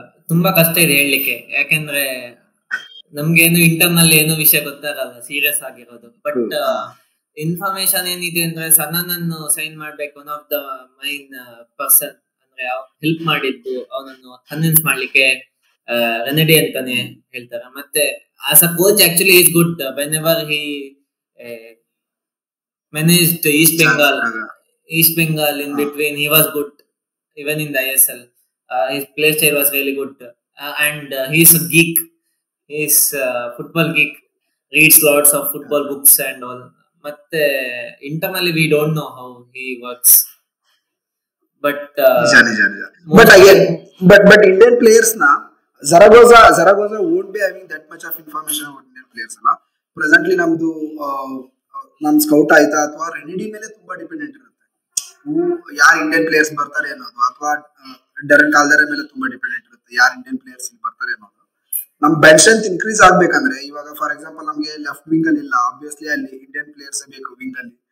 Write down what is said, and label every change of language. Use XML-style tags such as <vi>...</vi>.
<kn>ತುಂಬಾ ಕಷ್ಟ ಇದೆ ಹೇಳಲಿಕ್ಕೆ, ಯಾಕೆಂದ್ರೆ ನಮ್ಗೇನು ಇಂಟರ್ನಲ್ ಏನು ವಿಷಯ ಗೊತ್ತಾಗಲ್ಲ, ಸೀರಿಯಸ್ ಆಗಿರೋದು. ಬಟ್ ಇನ್ಫಾರ್ಮೇಶನ್ ಏನಿದೆ ಅಂದ್ರೆ ಸನ್ನನನ್ನು ಸೈನ್ ಮಾಡ್ಬೇಕು,</kn> <en>one of the main person</en> <kn>ಅಂದ್ರೆ ಹೆಲ್ಪ್ ಮಾಡಿದ್ದು ಅವನನ್ನು ಕನ್ವಿನ್ಸ್ ಮಾಡ್ಲಿಕ್ಕೆ ರೆನಿಡಿ ಅಂತಾನೆ ಹೇಳ್ತಾರೆ.</kn> <en>ಮತ್ತೆ as a coach actually is good. Whenever he managed East Bengal in between, he was good even in the ISL. His play style was really good, and he's a geek. He's a football geek, reads lots of football books and all. But internally we don't know how he works. But but Indian players na Zaragoza won't be having that much of information about Indian players ಅಲ್ಲ.</en> <kn>Presently ನಮ್ದು ನಮ್ scout ಆಯ್ತಾ ಅಥವಾ ರೆನಿಡಿ ಮೇಲೆ ತುಂಬಾ dependent ಇರುತ್ತೆ. ಯಾರು Indian players ಬರ್ತಾರೆ ಅನ್ನೋದು, ಅಥವಾ ಡರನ್ ಕಾಲ್ದರ ಮೇಲೆ ತುಂಬಾ ಡಿಪೆಂಡೆಂಟ್ ಇರುತ್ತೆ ಯಾರು ಇಂಡಿಯನ್ ಪ್ಲೇಯರ್ಸ್ ಬರ್ತಾರೆ ಅನ್ನೋದು. ನಮ್ ಬೆಂಚ್ ಸ್ಟ್ರೆಂತ್ ಇನ್ಕ್ರೀಸ್ ಆಗ್ಬೇಕಂದ್ರೆ ಇವಾಗ ಫಾರ್ ಎಕ್ಸಾಂಪಲ್ ನಮ್ಗೆ ಲೆಫ್ಟ್ ವಿಂಗ್ ಅಲ್ಲಿ ಇಲ್ಲ, ಆಬ್ವಿಯಸ್ಲಿ ಅಲ್ಲಿ ಇಂಡಿಯನ್ ಪ್ಲೇಯರ್ಸ್ ಬೇಕು ವಿಂಗ್ ಅಲ್ಲಿ.</kn>